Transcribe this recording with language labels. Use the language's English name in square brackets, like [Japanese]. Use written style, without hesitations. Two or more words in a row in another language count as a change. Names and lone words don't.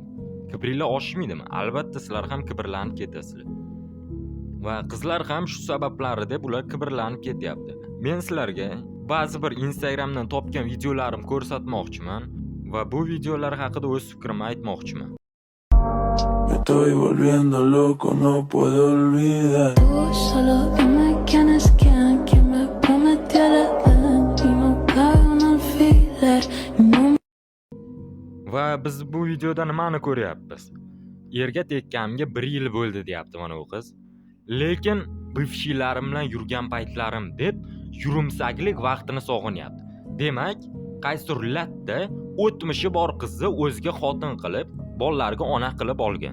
[Uzbek] Kibringlar oshmaydimi? Albatta sizlar ham kibrlanib ketasizlar. Va qizlar ham shu sabablarida ular kibrlanib ketyapti. Men sizlarga ba'zi bir Instagramdan topgan videolarimni ko'rsatmoqchiman va bu videolar haqida o'z fikrimni aytmoqchiman. [Spanish] Me estoy volviendo loco, no puedo olvidar. Tú solo dime quiénes quieran que me prometió la edad y no cabe un alfiler y no. [Uzbek] Va biz bu videoda nimani ko'ryapmiz? Erga tekkanimga 1 yil bo'ldi deyapti mana bu qiz. Lekin bivshilarim bilan yurgan paytlarim deb yurumsaklik vaqtini sog'inyapti. Demak, qaysidir latta o'tmishi bor qizni o'ziga xotin qilib, bolalarga ona qilib olgan.